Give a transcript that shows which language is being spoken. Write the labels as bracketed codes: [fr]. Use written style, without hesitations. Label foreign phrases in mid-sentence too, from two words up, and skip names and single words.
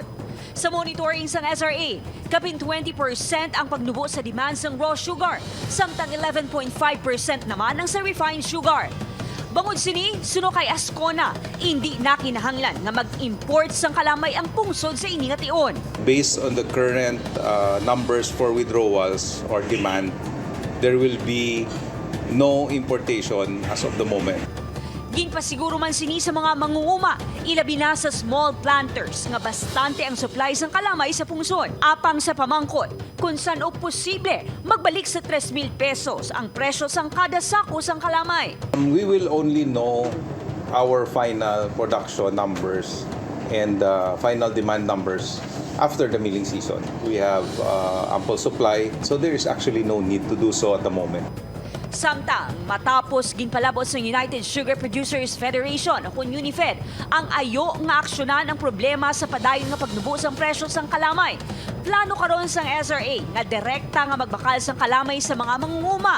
[hil] Sa monitoring sang SRA, kapin 20% ang pagnubo sa demand sang [en] raw sugar, [hil] samtang 11.5% naman ang sa [en] refined sugar. [hil] Bangod sini, suno kay Ascona, hindi na kinahanglan nga mag-import sang kalamay ang pungsod sa ini nga tion. [en] Based on the current numbers for withdrawals or demand, there will be no importation as of the moment. [hil] Ginpasiguro man sini sa mga mangunguma, ilabi na sa [en] small planters [hil] nga bastante ang supply sang kalamay sa pungsod. Apang sa pamangkot, kung saan o posible magbalik sa 3,000 pesos ang presyo sang kada sako sang kalamay. [en] We will only know our final production numbers and final demand numbers after the milling season. We have ample supply, so there is actually no need to do so at the moment. [hil] Samtang matapos ginpalabot sa United Sugar Producers Federation o kung UNIFED ang ayo nga aksyonan ang problema sa padayon nga pagnubo sang presyo sang kalamay. Plano karon sang SRA nga direkta nga magbakal sang kalamay sa mga mangunguma.